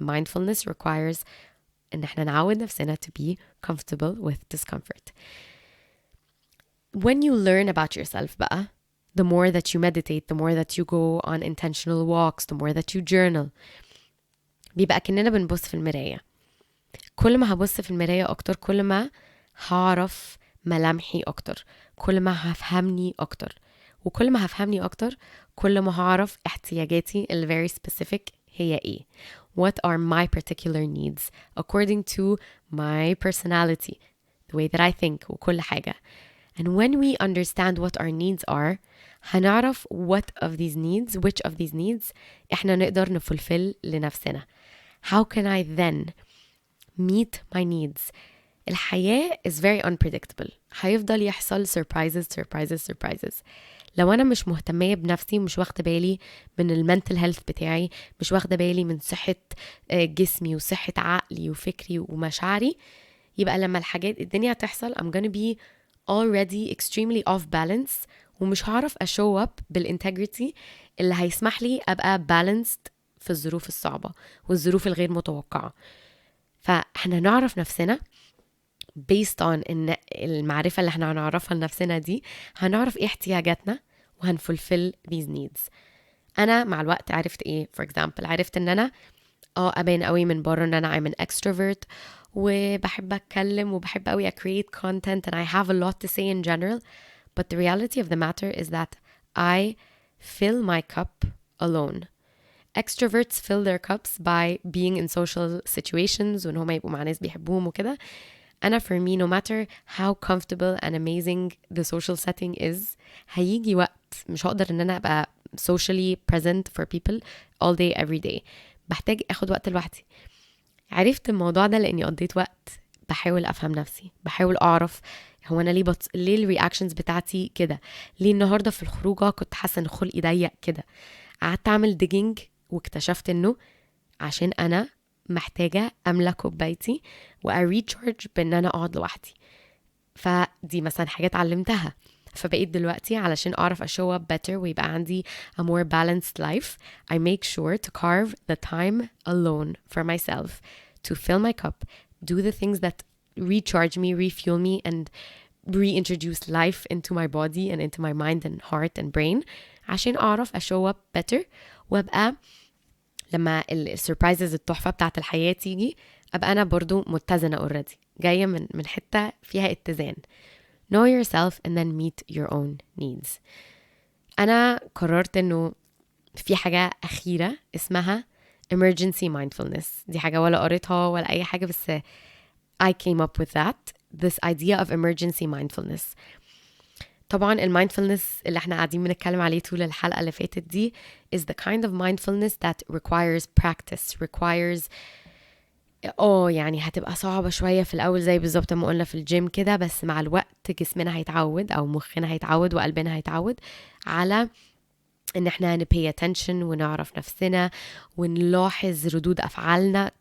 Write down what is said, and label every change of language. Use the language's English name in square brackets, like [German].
[English] Mindfulness requires [Arabic] ان احنا نعود نفسنا [English] to be comfortable with discomfort. When you learn about yourself [Arabic] بقى, [English] the more that you meditate, the more that you go on intentional walks, the more that you journal, [Arabic] بيبقى كأننا بنبص في المراية. كل ما هبص في المراية أكتر كل ما هعرف ملامحي أكتر، كل ما هفهمني أكتر، وكل ما هفهمني أكتر كل ما هعرف احتياجاتي ال [English] very specific [Arabic] هي إيه. [English] What are my particular needs according to my personality, the way that I think [Arabic] وكل حاجة. [English] And when we understand what our needs are, [Arabic] هنعرف [English] which of these needs [Arabic] إحنا نقدر نفulfill لنفسنا. [English] How can I then meet my needs? [Arabic] الحياة [English] is very unpredictable. [Arabic] هيفضل يحصل surprises. لو أنا مش مهتمية بنفسي ومش واخدة بالي من المنتل هيلث بتاعي، مش واخدة بالي من صحة جسمي وصحة عقلي وفكري ومشاعري، يبقى لما الدنيا تحصل [English] I'm gonna be already extremely off balance [Arabic] ومش هعرف [English] show up [Arabic] بالintegrity اللي هيسمح لي أبقى balanced في الظروف الصعبة والظروف الغير متوقعة. فاحنا نعرف نفسنا [English] based on [Arabic] إن المعرفة اللي احنا هنعرفها لنفسنا دي هنعرف ايه احتياجاتنا وهنفulfill [English] these needs. [Arabic] أنا مع الوقت عرفت ايه. [English] for example [Arabic] عرفت ان أنا أبين قوي من بره ان أنا [English] I'm an extrovert [Arabic] وبحب أتكلم وبحب قوي [English] create content and I have a lot to say in general, but the reality of the matter is that I fill my cup alone. Extroverts fill their cups by being in social situations [Arabic] وإن هما يبقوا مع ناس بيحبوهم وكده. أنا [English] for me no matter how comfortable and amazing the social setting is [Arabic] هيجي وقت مش هقدر إن أنا أبقى [English] socially present for people all day every day. [Arabic] بحتاج أخد وقت لوحدي. عرفت الموضوع ده لأني قضيت وقت بحاول أفهم نفسي، بحاول أعرف هو أنا ليه الرياكشنز بتاعتي كده، ليه النهاردة في الخروجة كنت حاسة إن خلقي ضيق كده. قعدت أعمل [English] digging [Arabic] واكتشفت إنه عشان أنا محتاجة أملى كوبايتي وأريتشارج بإن أنا أقعد لوحدي. فدي مثلا حاجات علمتها. فبقيت دلوقتي علشان أعرف [English] show up better [Arabic] ويبقى عندي [English] a more balanced life, I make sure to carve the time alone for myself to fill my cup, do the things that recharge me, refuel me, and reintroduce life into my body and into my mind and heart and brain [Arabic] عشان أعرف [English] show up better [Arabic] وأبقى لما السربرايزز التحفة بتاعت الحياة تيجي أبقى أنا برضو متزنة [English] already، [Arabic] جاية من حتة فيها اتزان. [English] Know yourself and then meet your own needs. [Arabic] أنا قررت إنه في حاجة أخيرة اسمها emergency mindfulness. دي حاجة ولا قريتها ولا أي حاجة بس [English] I came up with this idea of emergency mindfulness. [Arabic] طبعا المايندفولنس اللي احنا قاعدين بنتكلم عليه طول الحلقة اللي فاتت دي [English] is the kind of mindfulness that requires practice, requires [Arabic] يعني هتبقى صعبة شوية في الأول زي بالظبط ما قلنا في الجيم كده، بس مع الوقت جسمنا هيتعود أو مخنا هيتعود وقلبنا هيتعود على إن احنا [English] pay attention [Arabic] ونعرف نفسنا ونلاحظ ردود أفعالنا.